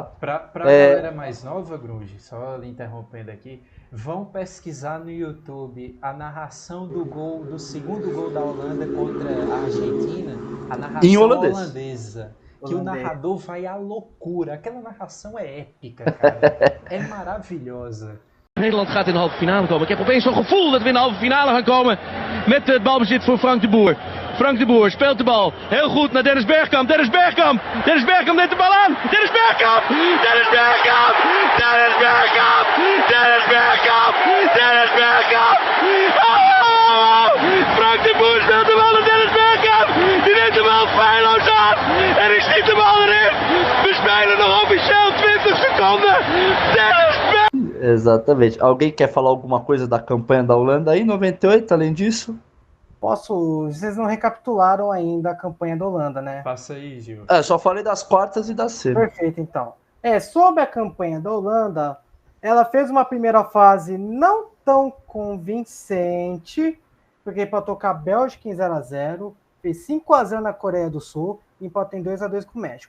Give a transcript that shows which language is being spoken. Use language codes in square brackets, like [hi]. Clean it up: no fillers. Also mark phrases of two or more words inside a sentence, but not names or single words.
[pt] Pra galera mais nova, Grunge, só lhe interrompendo aqui, vão pesquisar no YouTube a narração do segundo gol da Holanda contra a Argentina, a narração holandesa. Que o narrador vai à loucura. Aquela narração é épica, cara. É maravilhosa. [nl] Nederland gaat in de halve finale komen. Ik heb opeens zo'n gevoel dat we in de halve finale gaan komen met het balbezit voor Frank de Boer. Frank de Boer speelt de bal heel goed naar Dennis Bergkamp. Dennis Bergkamp neemt de bal aan. Dennis Bergkamp! Dennis Bergkamp! Dennis Bergkamp! Dennis Bergkamp! Dennis Bergkamp! Oh! Frank de Boer speelt de bal naar Dennis Bergkamp. Die neemt de bal feilloos aan. En ik schiet de bal erin. We spelen nog officieel 20 seconden. Dennis Bergkamp! [pt] Exatamente. Alguém quer falar alguma coisa da campanha da Holanda aí, 98, além disso? Posso... Vocês não recapitularam ainda a campanha da Holanda, né? Passa aí, Gil. Só falei das quartas e das semis. Perfeito, então. Sobre a campanha da Holanda, ela fez uma primeira fase não tão convincente, porque empatou com a Bélgica em 0-0, fez 5-0 na Coreia do Sul, e empatou em 2-2 com o México.